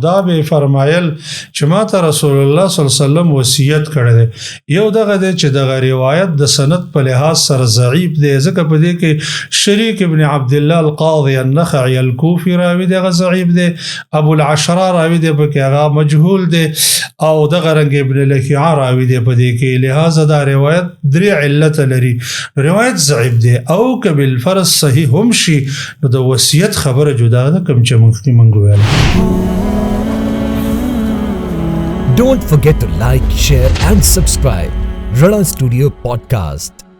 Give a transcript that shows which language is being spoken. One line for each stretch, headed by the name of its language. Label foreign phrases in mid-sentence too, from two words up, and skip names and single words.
Pashto: دا به فرمایل چې ما ته رسول الله
Arabic: صلی الله علیه وسلم
Pashto: وصیت کړی دی یو دغه دی چې دغه روایت د سند په لحاظ سره ضعیف دی ځکه په دې کې شریک ابن عبد الله القاضي النخعي الكوفي راوي دی هغه ضعیف دی ابو العشرة راوي دی په کې هغه مجهول دی او دغه رنګ ابن لکیعه راوي دی په دې کې لہذا دا روایت درې علت لري روایت ضعیف دی او که بالفرض صحیح هم شي نو د وصیت خبره جدا ده کوم چې موږ ویل
English: Don't forget to like, share and subscribe. Rana Studio Podcast.